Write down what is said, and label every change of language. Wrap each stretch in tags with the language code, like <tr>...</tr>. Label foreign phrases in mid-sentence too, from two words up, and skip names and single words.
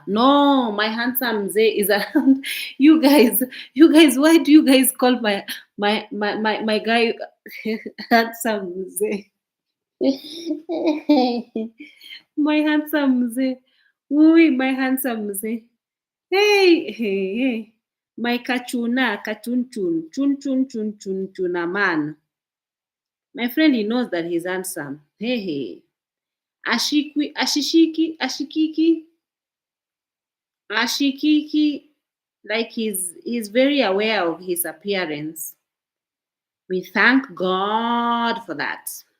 <en>No, my handsome mzee is around. You guys, why do you guys call my guy handsome mzee? My handsome mzee. Ui, my handsome mzee. Hey, hey, hey. My kachuna, kachun chun, chun chun chun chun chuna man. My friend, he knows that he's handsome. Hey, hey. Ashikiki, Ashikiki, like he's very aware of his appearance. We thank God for that.</en>